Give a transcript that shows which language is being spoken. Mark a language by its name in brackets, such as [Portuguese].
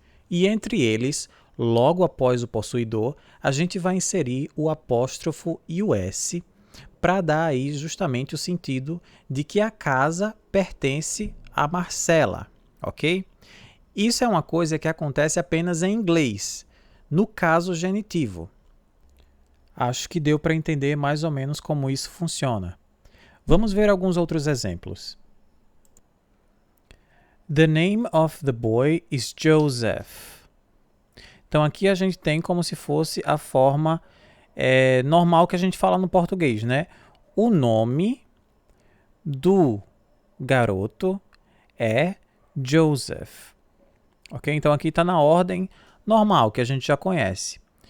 [Portuguese] E entre eles, logo após o possuidor, a gente vai inserir o apóstrofo e o S para dar aí justamente o sentido de que a casa pertence a Marcela, ok? Isso é uma coisa que acontece apenas em inglês, no caso genitivo. Acho que deu para entender mais ou menos como isso funciona. Vamos ver alguns outros exemplos. [English] The name of the boy is Joseph. [Portuguese] Então aqui a gente tem como se fosse a forma normal que a gente fala no português, né? O nome do garoto é Joseph. Ok? Então aqui está na ordem normal que a gente já conhece.